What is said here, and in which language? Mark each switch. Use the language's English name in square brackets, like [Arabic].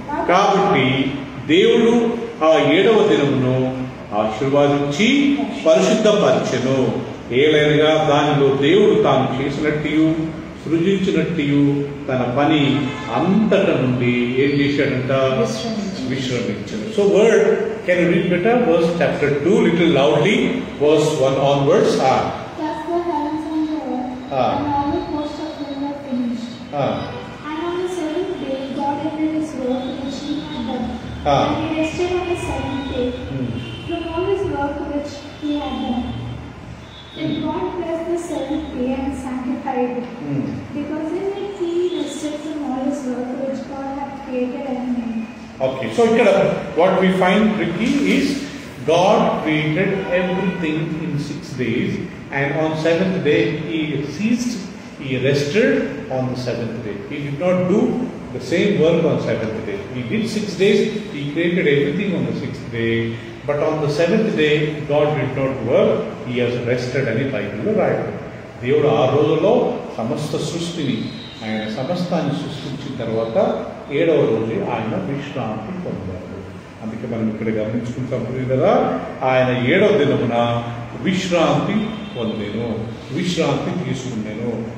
[Telugu] కాబట్టి దేవుడు ఆ 7వ దినమును ఆశీర్వాదించి పరిశుద్ధపరచెను. ఏలైనగా దానిలో దేవుడు తాను చేసినట్టు సృజించినట్టు తన పని అంతట నుండి ఏం చేశాడంట? విశ్రమించెను. [English] So word, can you read better? Verse chapter 2 little loudly, verse 1 onwards. Thus the heavens and the earth and all the hosts of them were finished. And on the 7th day God ended his work which he had done. And he rested on the 7th day from all his work which He had done. Then God blessed the seventh day and sanctified it, because in it He rested from all His work which God had created and made. Okay, so what we find tricky is God created everything in 6 days, and on 7th day He ceased, He rested on the 7th day. He did not do the same work on 7th day. He did 6 days, He created everything on the 6th day, but on the 7th day God did not work, He has rested [Telugu] అని బైబిల్లో రాయబడింది. దేవుడు ఆ రోజులో సమస్త సృష్టిని, ఆయన సమస్తాన్ని సృష్టించిన తర్వాత 7వ రోజు ఆయన విశ్రాంతి పొందారు. అందుకే మనం ఇక్కడ గమనించుకుంటాం కదా, ఆయన 7వ దినమున విశ్రాంతి పొందాను, విశ్రాంతి తీసుకున్నాను.